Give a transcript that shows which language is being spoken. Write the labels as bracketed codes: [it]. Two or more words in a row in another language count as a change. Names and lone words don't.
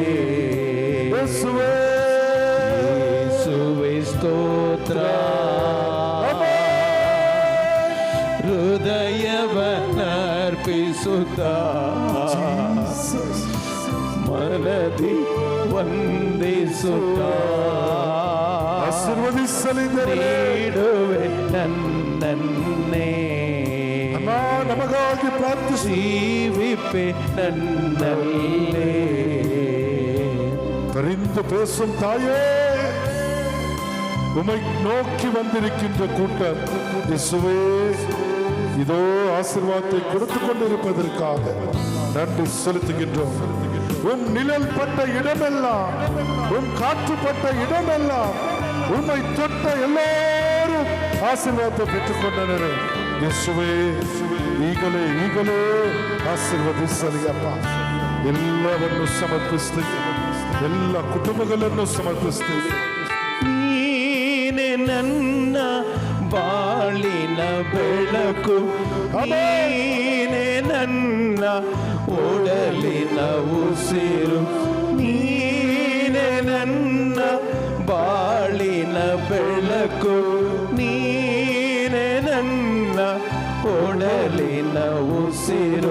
[kn] ಯೇಸುವೇ ಸ್ತೋತ್ರ, ಹೃದಯವನ್ನರ್ಪಿಸುತ್ತ ಮನದಿ ವಂದಿಸುತ್ತ ಆಶೀರ್ವದಿಸಲಿ ನೀಡುವೆ ನನ್ನನ್ನೇ, ನಮಗಾಗಿ ಪ್ರಾರ್ಥಿಸಿ ಜೀವಿಪೆ ನನ್ನಲ್ಲೇ. [ta] பரிந்து பேசும் தாயே, உம்மை நோக்கி வந்திருக்கின்ற கூட்டம் இயேசுவே, இதோ ஆசீர்வாதத்தை கொடுத்து கொண்டிருப்பதற்காக நன்றி செலுத்துகின்றோம். உன் நிழல் பட்ட இடமெல்லாம், உன் காற்றுப்பட்ட இடமெல்லாம் உம்மை தொட்ட எல்லாரும் ஆசீர்வாதத்தை பெற்றுக் கொண்டனர். [kn] ಯೇಸುವೇ, ಈಗಲೇ ಈಗಲೇ ಆಶೀರ್ವದಿಸಲಿ ಅಪ್ಪ. ಎಲ್ಲವನ್ನು ಸಮರ್ಪಿಸ್ತೀವಿ, ಎಲ್ಲ ಕುಟುಂಬಗಳನ್ನು ಸಮರ್ಪಿಸ್ತೀವಿ. ನೀನೆ ನನ್ನ ಬಾಳಿನ ಬೆಳಕು, ನೀನೆ ನನ್ನ ಒಡಲಿನ ಉಸಿರು, ನೀನೆ ನನ್ನ ಬಾಳಿನ ಬೆಳಕು, ನೀನೆ ನನ್ನ ಒಡಲಿನ ಉಸಿರು.